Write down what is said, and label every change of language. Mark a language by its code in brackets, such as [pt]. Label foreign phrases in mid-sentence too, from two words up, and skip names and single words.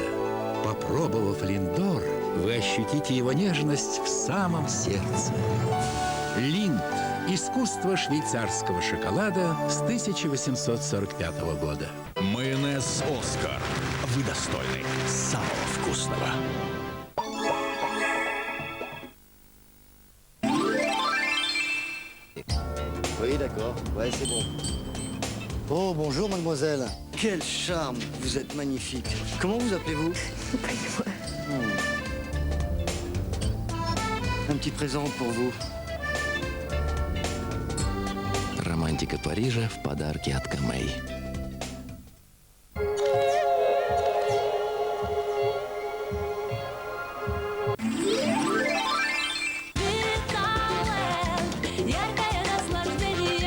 [ru] Попробовав Линдор, вы ощутите его нежность в самом сердце. Линд – искусство швейцарского шоколада с 1845 года. Майонез «Оскар». Вы достойны самого вкусного. [fr] Oui, d'accord. Ouais, c'est bon. Oh, bonjour, mademoiselle. Quel charme. Vous êtes magnifique. Comment vous appelez-vous? Un petit présent pour vous. [ru] Романтика Парижа в подарке от Камей. Яркое наслаждение.